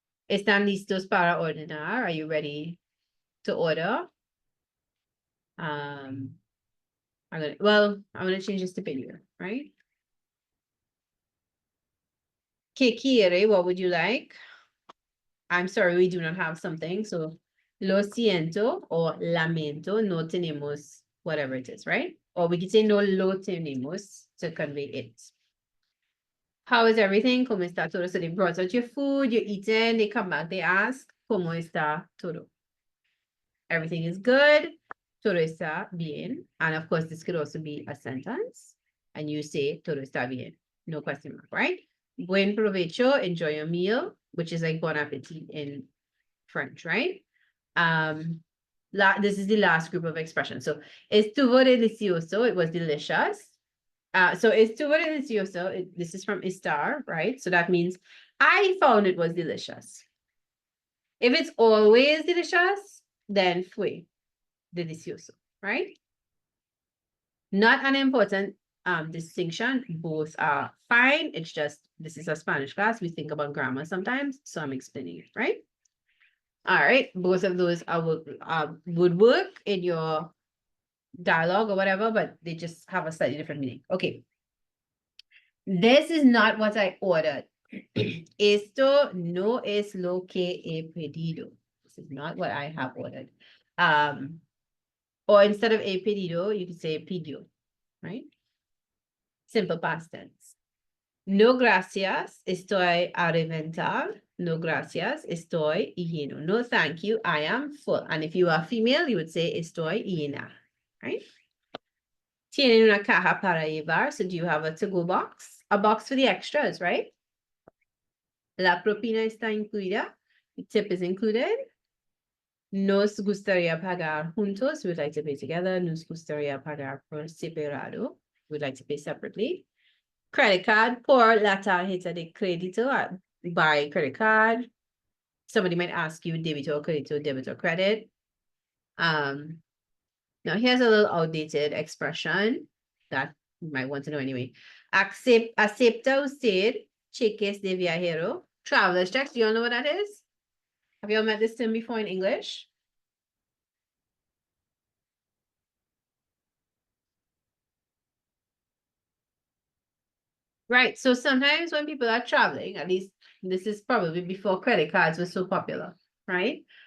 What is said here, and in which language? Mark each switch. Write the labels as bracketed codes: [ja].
[es] ¿Están listos para ordenar? [en] Are you ready to order? I'm gonna change this to pedir, right? [es] ¿Qué quiere? [en] What would you like? I'm sorry, we do not have something. So, [es] lo siento [en] or [es] lamento, no tenemos [en] whatever it is, right? Or we could say [es] no lo tenemos [en] to convey it. How is everything? [es] ¿Cómo está todo? [en] So they brought out your food, you're eating, they come back, they ask, [es] ¿cómo está todo? [en] Everything is good. [es] Todo está bien. [en] And of course, this could also be a sentence. And you say, [es] todo está bien. [en] No question mark, right? [es] Buen provecho, [en] enjoy your meal, which is like bon appetit in French, right? This is the last group of expressions. So, [es] estuvo delicioso, [en] it was delicious. So [es] estuvo delicioso, [en] this is from estar, right? So that means I found it was delicious. If it's always delicious, then [es] fue delicioso, [en] right? Not an important distinction. Both are fine. It's just, this is a Spanish class. We think about grammar sometimes, so I'm explaining it, right? All right, both of those would work in your dialogue or whatever, but they just have a slightly different meaning. Okay. This is not what I ordered. [es] Esto no es lo que he pedido. [en] This is not what I have ordered. Or instead of [es] he pedido, [en] you can say pidió, right? Simple past tense. [es] No gracias, estoy a reventar. No gracias, estoy lleno. [en] No, thank you, I am full. And if you are female, you would say [es] estoy llena, [en] right? [es] Tienen una caja para llevar. [en] So do you have a to-go box? A box for the extras, right? [es] La propina está incluida. [en] The tip is included. [es] Nos gustaría pagar juntos. [en] We'd like to pay together. [es] Nos gustaría pagar por separado. [en] We'd like to pay separately. Credit card, [es] por la tarjeta de crédito. [en] Buy credit card. Somebody might ask you [es] débito, crédito, [en] debit or credit. Now here's a little outdated expression that you might want to know anyway. [es] Acepta usted cheques de viajero. [en] Traveler's checks. Do you all know what that is? Have you all met this term before in English? Right. So sometimes when people are traveling, at least this is probably before credit cards were so popular, right?